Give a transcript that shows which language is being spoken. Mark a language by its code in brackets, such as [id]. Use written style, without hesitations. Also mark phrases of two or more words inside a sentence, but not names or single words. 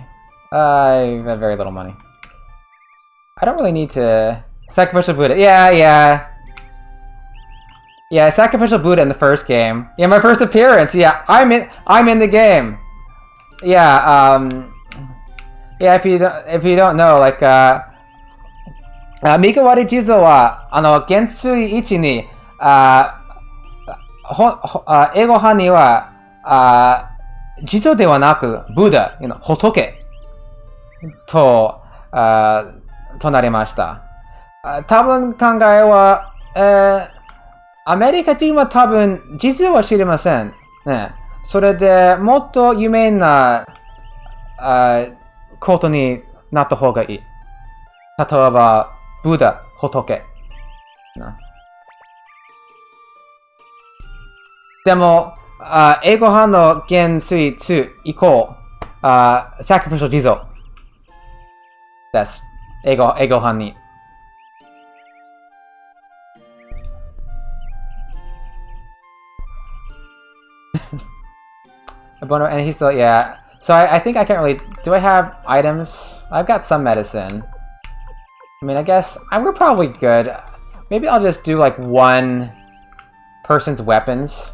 [en] I have very little money. I don't really need to sacrificial Buddha. Yeah. Yeah, sacrificial Buddha in the first game. Yeah, my first appearance. Yeah, I'm in the game. Yeah, yeah. If you don't know, like, [ja] 身代わり地蔵は元帥1に英語版には地蔵ではなくBuddha、仏と、となりました。多分考えは、アメリカ人は多分実は知りません。ね、それでもっと有名なことになった方がいい。例えば、ブダ、仏。でも、英語版の元帥2以降、 [en] sacrificial Jizo [ja] です。英語版に。 [en] And he's still, yeah. So I think I can't really. Do I have items? I've got some medicine. I mean, I guess we're probably good. Maybe I'll just do like one person's weapons.